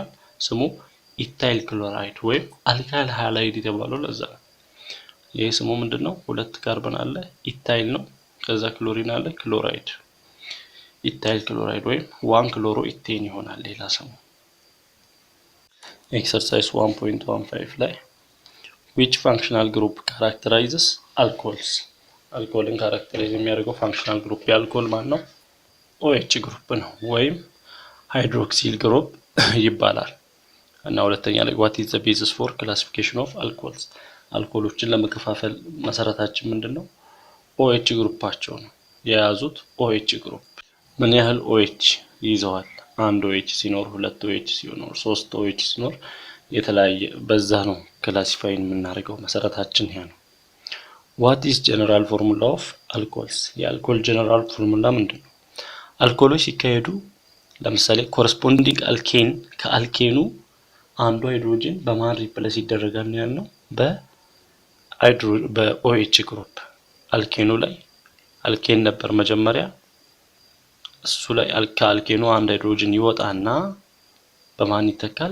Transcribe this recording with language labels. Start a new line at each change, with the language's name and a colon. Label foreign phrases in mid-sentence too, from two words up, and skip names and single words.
Amharic: ስሙ
English: ethyl chloride
Amharic: ወይም
English: alkyl halide
Amharic: የተባለው ለዛ ነው። ይሄ ስሙ ምንድነው? ሁለት ካርበን አለ ኢታይል ነው። ከዛ ክሎሪን አለ ክሎራይድ።
English: ethyl chloride
Amharic: ወይም
English: 1 chloro ethane
Amharic: ይሆናል ሌላ ስሙ። ኤክሰርሳይዝ 1.15 ላይ
English: which functional group characterizes alcohols?
Amharic: አልኮልን ካራክተራይዝ የሚያደርገው
English: functional group
Amharic: የአልኮል ማን ነው? OH ግሩፕ ነው ወይም
English: hydroxyl group
Amharic: ይባላል። እና ሁለተኛ ላይ
English: what is the basis for classification of alcohols?
Amharic: አልኮሎችን ለመከፋፈል መሰረታችን ምንድነው? OH ግሩፓቸው ነው የያዙት።
English: OH group
Amharic: ምን ያህል OH ይዘዋል? አንድ OH ሲኖር፣ ሁለት OH ሲኖር፣ ሶስት OH ሲኖር የተለያየ በዛ ነው ክላሲፋይን የምናደርገው። መሰረታችን ይሄ ነው።
English: what is general formula of alcohols?
Amharic: የአልኮል
English: general formula
Amharic: ምንድነው? አልኮሎች ሲካሄዱ ለምሳሌ
English: corresponding alkene
Amharic: ከአልኬኑ አንዱ ሃይድሮጅን በማን ሪፕሌስ ይደረጋል ነው? በOH ግሩፕ። አልኬኑ ላይ አልኬን ነበር መጀመሪያ፣ እሱ ላይ አልኬኑ አንድ ሃይድሮጅን ይወጣና በማን ይተካል?